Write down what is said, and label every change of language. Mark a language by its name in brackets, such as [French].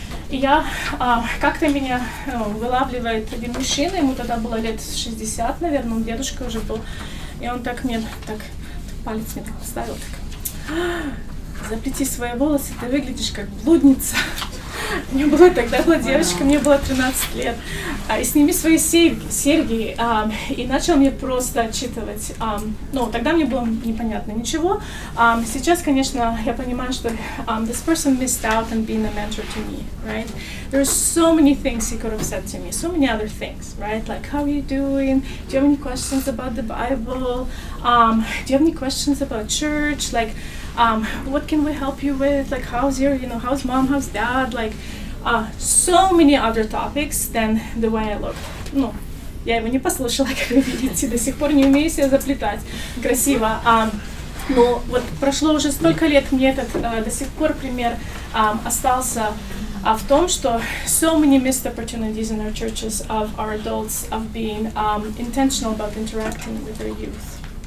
[Russian] И как-то меня вылавливает один мужчина, ему тогда было лет 60, наверное, он дедушка уже был, и он так палец мне так поставил, заплети свои волосы, ты выглядишь как блудница. Мне была девочка, мне было 13 лет, и сними свои серьги, и начал мне просто отчитывать. Тогда мне было непонятно ничего. Сейчас, конечно, я понимаю, что [English] this person missed out on being a mentor to me, right? There's so many things he could have said to me, so many other things, right? Like, how are you doing? Do you have any questions about the Bible? Do you have any questions about church? Like, what can we help you with? Like, how's how's mom, how's dad? Like, so many other topics than the way I looked. [Russian] Я его не послушала, как вы видите, до сих пор не умею себя заплетать красиво. Но вот прошло уже столько лет, мне этот до сих пор пример остался в том, что [English] so many missed opportunities in our churches of our adults of being intentional about interacting with their youth.